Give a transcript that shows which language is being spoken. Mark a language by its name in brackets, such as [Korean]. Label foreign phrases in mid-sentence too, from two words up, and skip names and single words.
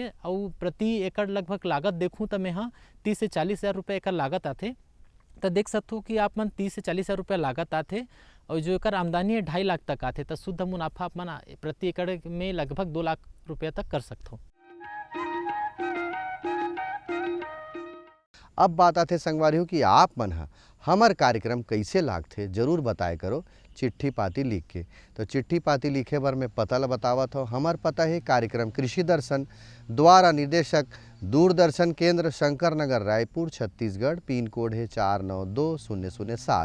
[Chhattisgarhi] और प्रति एकड़ लगभग लागत देखूँ तो मैं हाँ 30 से 40 हज़ार रुपये एकड़ लागत आते। तो देख सकते हो कि आप मन 30 से 40 हज़ार रुपये लागत आते, और जो एकड़ आमदनी है 2.5 लाख तक आते। तो शुद्ध मुनाफा आप मन प्रति एकड़ में लगभग 2 लाख रुपये तक कर सकते हो। अब बात आते संगवारी हो कि आप मन हमार कार्यक्रम कैसे लागथे जरूर बताए करो चिट्ठी पाती लिख के। तो चिट्ठी पाती लिखे बर मैं पता ला बतावत हो। हमार पता है कार्यक्रम कृषि दर्शन द्वारा निर्देशक दूरदर्शन केंद्र शंकर नगर रायपुर छत्तीसगढ़, पिन कोड है 492007।